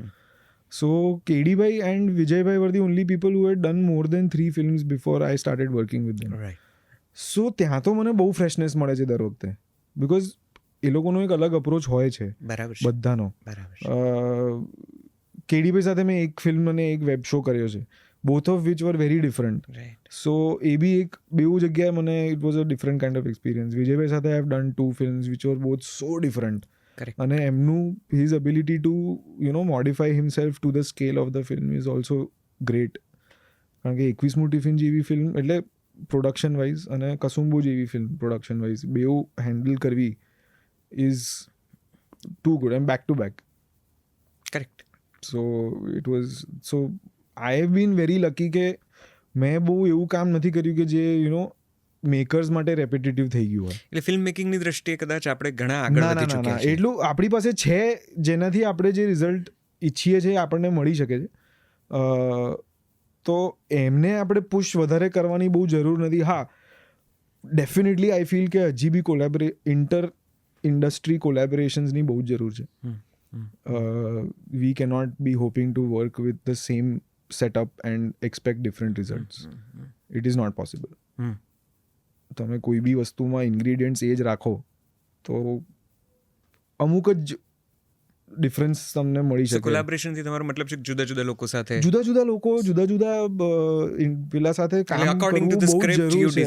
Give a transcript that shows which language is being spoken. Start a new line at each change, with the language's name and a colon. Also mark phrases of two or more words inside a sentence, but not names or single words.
English: So કેડીભાઈ and વિજયભાઈ were the only people who had done more than 3 films before I started working with them.
Gujarati: સો ત્યાં તો મને બહુ ફ્રેશનેસ મળે છે દર વખતે, બિકોઝ એ લોકોનો એક અલગ અપ્રોચ હોય છે બધાનો. કેડીભાઈ સાથે મેં એક ફિલ્મ અને એક વેબ શો કર્યો છે,
English: both of which were very different. So
Gujarati: એ બી એક બેઉ જગ્યાએ મને
English: it was a different kind of experience.
Gujarati: વિજયભાઈ સાથે
English: I have done 2 films which were both so different.
Gujarati: અને એમનું
English: his ability to modify himself to the scale of the film is also great.
Gujarati: કારણ કે 21મું ટિફિન જેવી ફિલ્મ એટલે
English: production wise
Gujarati: અને કસુંબો જેવી ફિલ્મ
English: production wise
Gujarati: બેઉ હેન્ડલ કરવી
English: is too good and back to back. Correct. So it was so I have been very lucky
Gujarati: કે મેં બહુ એવું કામ નથી કર્યું કે જે મેકર્સ માટે રેપિટેટિવ થઈ ગયું હોય. એટલે
English: film making
Gujarati: દ્રષ્ટિએ કદાચ આપણે ઘણા આગળ વધી ચૂક્યા છીએ. એટલું આપણી પાસે છે જેનાથી આપણે જે રિઝલ્ટ ઈચ્છીએ છીએ આપણને મળી શકે છે. તો એમને આપણે પુશ વધારે કરવાની બહુ જરૂર નથી. હા,
English: definitely I feel
Gujarati: કે હજી બી
English: inter industry collaborations
Gujarati: બહુ જ જરૂર છે.
English: We cannot be hoping to work with the same setup and expect different results. It is not possible.
Gujarati: તમે કોઈ બી વસ્તુમાં ઇન્ગ્રેડિયન્ટ્સ એ જ રાખો તો અમુક જ ડિફરન્સ તમને મળી શકે. કોલેબોરેશનથી તમારો મતલબ છે જુદા જુદા લોકો સાથે જુદા પેલા સાથે કામ કરવું બહુ જરૂરી છે.